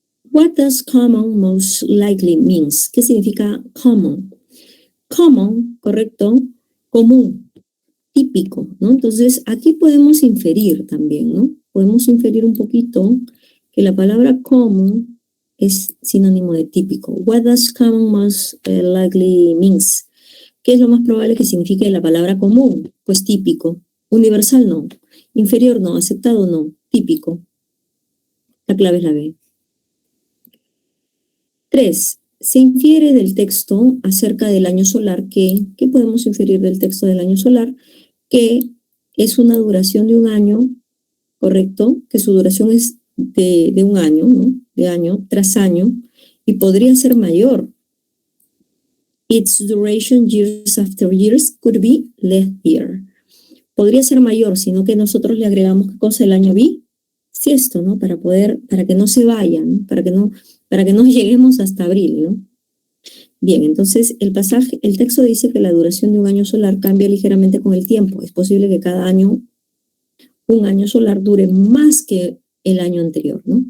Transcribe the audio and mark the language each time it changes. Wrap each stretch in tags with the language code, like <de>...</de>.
<en>What does common most likely means?</en> <es>¿Qué significa common? Common, correcto, común, típico, ¿no? Entonces, aquí podemos inferir también, ¿no? Podemos inferir un poquito que la palabra common es sinónimo de típico.</es> <en>What does common most likely means?</en> <es>¿Qué es lo más probable que signifique la palabra común? Pues típico. Universal no. Inferior no. Aceptado no. Típico. La clave es la B. 3. Se infiere del texto acerca del año solar ¿qué podemos inferir del texto del año solar? Que es una duración de un año, ¿correcto? Que su duración es de un año, ¿no? De año tras año, y podría ser mayor.</es> <en>Its duration years after years could be less year.</en> <es>Podría ser mayor, sino que nosotros le agregamos ¿qué cosa? El año bisiesto, ¿no? Para que no se vayan, para que no lleguemos hasta abril, ¿no? Bien, entonces el texto dice que la duración de un año solar cambia ligeramente con el tiempo. Es posible que cada año un año solar dure más que el año anterior, ¿no?</es>